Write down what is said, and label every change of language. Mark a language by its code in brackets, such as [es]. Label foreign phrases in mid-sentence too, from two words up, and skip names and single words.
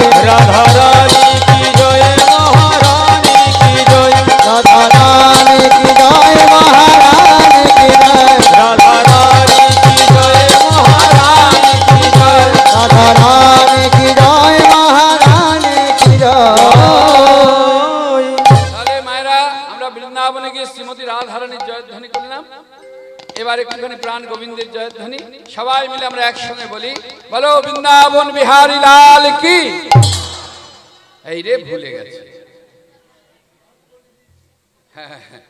[hi] राधा रानी की जय महारानी की जय राधा रानी की जय महारानी की जय राधा रानी की जय महारानी की जय राधा रानी की जय महारानी की जय [bn] তাহলে মায়েরা আমরা বৃন্দাবনে গিয়ে শ্রীমতী রাধারানীর জয়ধ্বনি করলাম এবার একটুখানি প্রাণ গোবিন্দের জয়ধ্বনি সবাই মিলে আমরা একসঙ্গে বলি বলো বৃন্দাবন বিহারী লাল কি এই রে ভুলে গেছে হ্যাঁ, হ্যাঁ, হ্যাঁ।